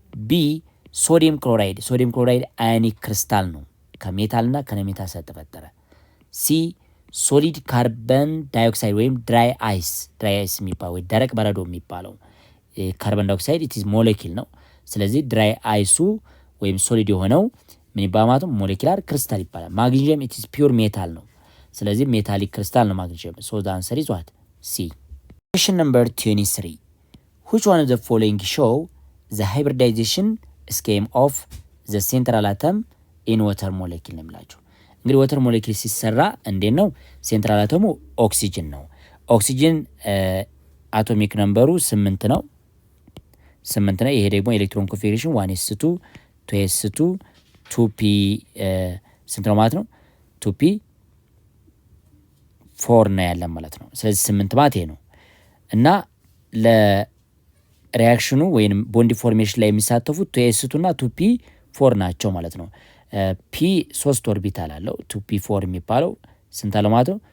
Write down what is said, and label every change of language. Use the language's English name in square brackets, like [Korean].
[Amharic] ቢ ሶዲየም ክሎራይድ አዮኒክ ክሪስታል ነው ከሜታልና ከነሜታል ስለተፈጠረ። ሲ ሶሊድ ካርበን ዳይኦክሳይድ ወይም ድራይ አይስ የሚባለው ወይ ደረቅ በረዶ የሚባለው ካርበን ዳይኦክሳይድ ኢት ኢዝ ሞለኪል ነው። ስለዚህ ድራይ አይሱ ወይም ሶሊድ የሆነው ምን ይባላል ማለት ነው? ሞለኪላር ክሪስታል ይባላል። ማግኒዥየም ኢት ኢዝ ፒውር ሜታል ነው። ስለዚህ ሜታሊክ ክሪስታል ነው ማግኒዥየም። ሶ ዘ አንሰር ኢዝ ዋት? [English] ሲ። ኩዌስችን ነምበር 23 which one of the following show the hybridization scheme of the central atom in water molecule [Amharic] ነው የሚላቸው። እንግዲህ ወተር ሞሌኪል ሲሰራ እንዴት ነው? ሴንትራል አተሙ ኦክሲጅን ነው። ኦክሲጅን አቶሚክ ነምበሩ 8 ነው። ይሄ ደግሞ ኤሌክትሮን ኮንፊግሬሽን 1s2 2s2 2p ስንት ነው ማለት ነው? 2p 4 ነው ያለን ማለት ነው። ስለዚህ 8 ማለት ይሄ ነው እና ለሪያክሽኑ ወይም ቦንድ ፎርሜሽን ላይ የሚሳተፉት 2s2 እና 2p 4 ናቸው ማለት ነው። ፒ 3 ኦርቢታል አለው። 2p4 የሚባለው ስንት አለው ማለት ነው?